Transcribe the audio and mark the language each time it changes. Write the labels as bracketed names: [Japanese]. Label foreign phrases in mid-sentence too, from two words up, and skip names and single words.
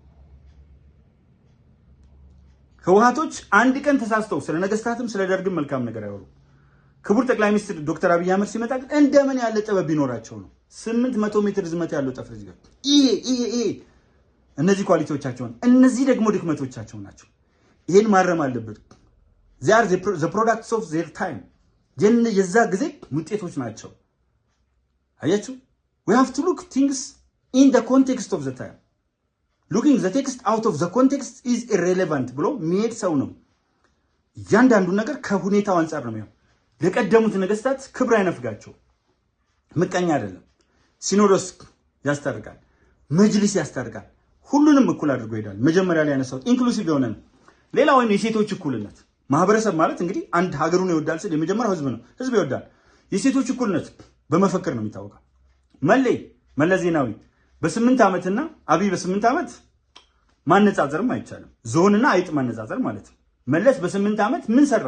[Amharic] ህወሓቶች አንድ ቀን ተሳስተው ስለ ነገስታትም ስለ ደርግም መልካም ነገር አይወሩም። ክቡር ጠቅላይ ሚኒስትር ዶክተር አብይ አህመድ ሲመጣ ግን እንደምን ያለ ጥበብ ቢኖራቸው ነው 800 ሜትር ዝመት ያለው ጠፍር ይዘጋል። ይሄ እነዚህ ኳሊቲዎቻቸውን፣ እነዚህ ደግሞ ድክመቶቻቸው ናቸው። ይሄን ማረም አለበት። [English] they are the products of their time [Amharic] የዛ ጊዜ ውጤቶች ናቸው። አያችሁ [English] we have to look things in the context of the time. looking the text out of the context is irrelevant [Amharic] ብሎ የሚሄድ ሰው ነው። እያንዳንዱ ነገር ከሁኔታው አንፃር ነው የሚሆነው። ለቀደሙት ነገስታት ክብር አይነፍጋቸው። ምቀኛ አይደለም። ሲኖዶስ ያስታርቃል፣ መጅሊስ ያስታርቃል። ሁሉንም እኩል አድርጎ ይሄዳል። መጀመሪያ ላይ ያነሳው ኢንክሉሲቭ የሆነ ነው። ሌላ ወይም የሴቶች እኩልነት ማህበረሰብ ማለት እንግዲህ አንድ ሀገሩን ይወዳል ስል የመጀመሪያው ህዝብ ነው። ህዝብ ይወዳል። የሴቶች እኩልነት በመፈክር ነው የሚታወቀው። መለስ ዜናዊ በ8 ዓመትና አብይ በ8 ዓመት ማነጻጸርም አይቻልም። ዞንና አይጥ ማነጻጸር ማለት ነው። መለስ በ8 ዓመት ምን ሰራ?